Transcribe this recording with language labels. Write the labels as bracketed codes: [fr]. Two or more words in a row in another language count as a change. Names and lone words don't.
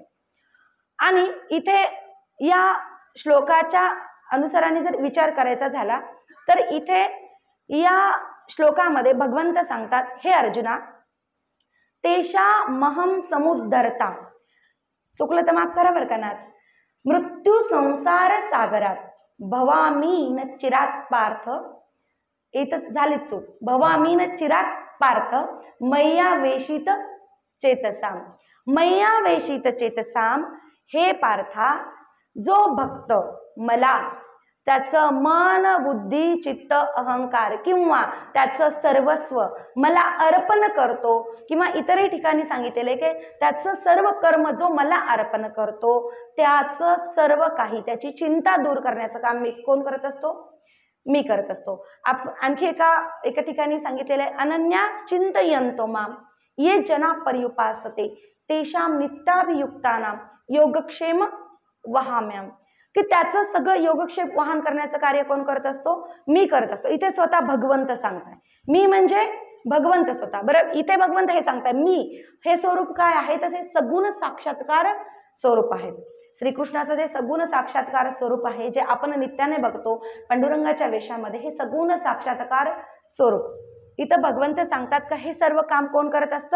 [mr] आणि इथे या श्लोकाच्या अनुसाराने जर विचार करायचा झाला तर इथे या श्लोकामध्ये भगवंत सांगतात, हे अर्जुना, [sa] तेषा महम समुद्धरता, [mr] चुकलं तर माफ करा बरं का नाथ, [sa] मृत्यू संसार सागरात भवामी न चिरात पार्थ, [mr] येतच झालीच चूक, [sa] भवामी न चिरात पार्थ मैया वेशित चेतसाम. मैया वेशित चेतसाम, [mr] हे पार्था, जो भक्त मला त्याचं मन, बुद्धी, चित्त, अहंकार किंवा त्याचं सर्वस्व मला अर्पण करतो, किंवा इतरही ठिकाणी सांगितलेले की त्याचं सर्व कर्म जो मला अर्पण करतो, त्याचं सर्व काही, त्याची चिंता दूर करण्याचं काम मी कोण करत असतो? मी करत असतो. आणखी एका ठिकाणी सांगितलेलं आहे, [sa] अनन्या चिंतयन्तो माम ये जना पर्युपासते तेषाम नित्याभियुक्तानाम योगक्षेम वहाम्याम, [mr] की त्याचं सगळं योगक्षेम वाहन करण्याचं कार्य कोण करत असतो? मी करत असतो. इथे स्वतः भगवंत सांगताय, मी म्हणजे भगवंत स्वतः. बरं, इथे भगवंत हे सांगताय, मी हे स्वरूप काय आहे? तसे सगुण साक्षात्कार स्वरूप आहे. श्रीकृष्णाचं जे सगुण साक्षात्कार स्वरूप आहे, जे आपण नित्याने बघतो पांडुरंगाच्या वेशामध्ये, हे सगुण साक्षात्कार स्वरूप इथं भगवंत सांगतात का हे सर्व काम कोण करत असतं?